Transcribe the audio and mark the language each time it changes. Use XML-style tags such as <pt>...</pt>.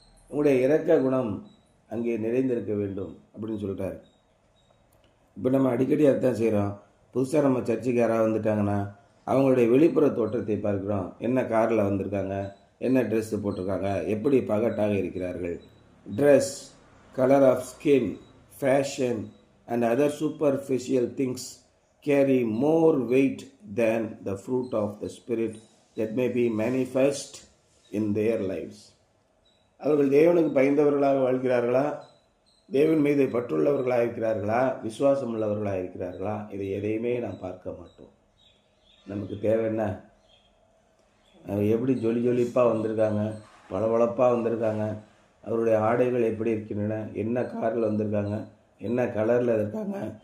<ta>உங்களுடைய இரக்க குணம் அங்கே நிறைந்திருக்க வேண்டும் அப்படின்னு சொல்லிட்டாரு. இப்போ நம்ம அடிக்கடி அதான் செய்கிறோம். புதுசாக நம்ம சர்ச்சுக்கு யாராவது வந்துட்டாங்கன்னா அவங்களுடைய வெளிப்புற தோற்றத்தை பார்க்குறோம். என்ன காரில் வந்திருக்காங்க, என்ன ட்ரெஸ்ஸு போட்டிருக்காங்க, எப்படி பகட்டாக இருக்கிறார்கள்.</ta> <en>Dress, colour of skin, fashion and other superficial things carry more weight than the fruit of the Spirit that may be manifest in their lives.</en> <ta>அவர்கள் தேவனுக்கு பயந்தவர்களாக வாழ்கிறார்களா, தேவன் மீது பற்றுள்ளவர்களாக இருக்கிறார்களா, விசுவாசம் உள்ளவர்களாக இருக்கிறார்களா, இதை எதையுமே நாம் பார்க்க மாட்டோம். நமக்கு தேவை என்ன? எப்படி ஜொலிப்பாக வந்திருக்காங்க, பளபளப்பாக வந்திருக்காங்க, அவருடைய ஆடைகள் எப்படி இருக்கின்றன, என்ன காரில் வந்திருக்காங்க, என்ன கலரில் இருக்காங்க.</ta>